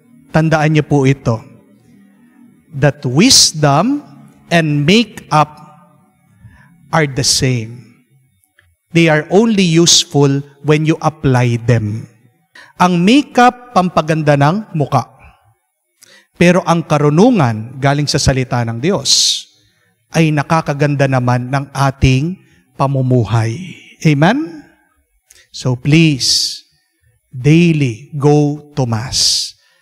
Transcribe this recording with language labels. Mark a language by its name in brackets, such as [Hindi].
[Filipino] Tandaan niyo po ito, [English] that wisdom and make-up are the same. They are only useful when you apply them. [Filipino] Ang makeup, pampaganda ng muka. Pero ang karunungan, galing sa salita ng Diyos, ay nakakaganda naman ng ating pamumuhay. Amen? [English] So please, daily go to Mass.